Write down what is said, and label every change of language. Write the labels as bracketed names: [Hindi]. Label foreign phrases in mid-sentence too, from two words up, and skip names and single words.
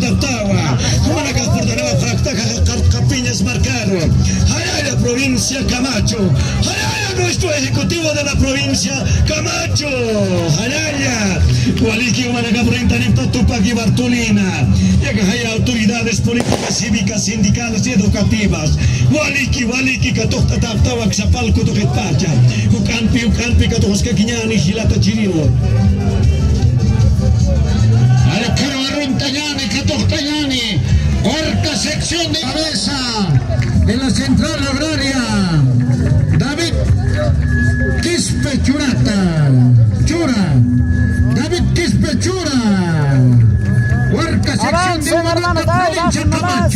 [Spanish] Taptawa, Manacas, Portanaba, Fractaca, Capiñas, Marcaro, Hayaya, provincia Camacho, Hayaya, nuestro ejecutivo de la provincia Camacho, Hayaya, Waliki, Manacas, Brentani, Tupac y Bartolina, y Acajaya, autoridades políticas, cívicas, sindicales y educativas, Waliki, Catosta, Taptawa, Xapalco, Toquetacha, Ucampi, Catosca, Quiñani, Gilata, Chirino. Alcaro Arruntayani, Catoscayani, cuarta sección de cabeza de la Central Agraria, David Quispe Chura, David Quispe Chura, cuarta sección de la provincia Camacho.